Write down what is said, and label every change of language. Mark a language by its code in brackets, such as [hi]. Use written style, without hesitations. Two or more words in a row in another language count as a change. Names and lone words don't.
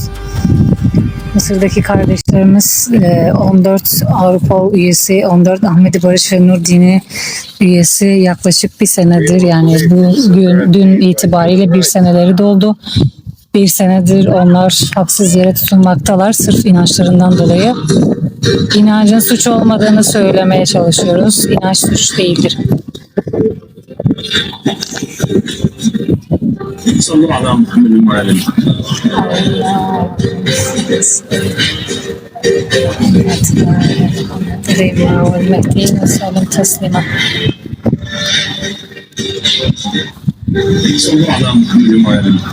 [tr] Mısır'daki kardeşlerimiz 14 AROPL üyesi, 14 Ahmedi Barış ve Nur Dini üyesi yaklaşık bir senedir, yani dün itibariyle bir seneleri doldu. Bir senedir onlar haksız yere tutulmaktalar sırf inançlarından dolayı. İnancın suç olmadığını söylemeye çalışıyoruz. İnanç suç değildir. [ar] صلوا على محمد المعلم. والمهدي وسلم تسليما. صلوا على محمد المعلم.